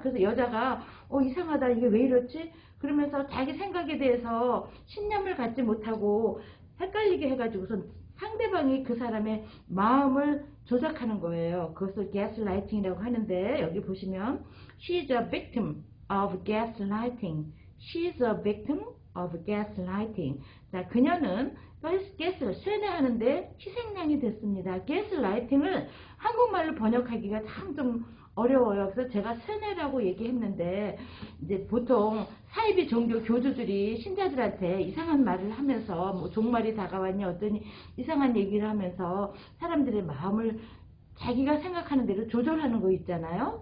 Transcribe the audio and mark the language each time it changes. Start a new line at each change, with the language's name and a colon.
Korean: 그래서 여자가 이상하다, 이게 왜 이렇지? 그러면서 자기 생각에 대해서 신념을 갖지 못하고 헷갈리게 해가지고선 상대방이 그 사람의 마음을 조작하는 거예요. 그것을 gaslighting이라고 하는데, 여기 보시면
English: she is a victim, of gaslighting. She's a victim of gaslighting.
Korean: 자, 그녀는 가스를 세뇌하는데 희생양이 됐습니다. gaslighting을 한국말로 번역하기가 참 좀 어려워요. 그래서 제가 세뇌라고 얘기했는데, 이제 보통 사이비 종교 교주들이 신자들한테 이상한 말을 하면서, 뭐 종말이 다가왔니 어떤 이상한 얘기를 하면서 사람들의 마음을 자기가 생각하는 대로 조절하는 거 있잖아요.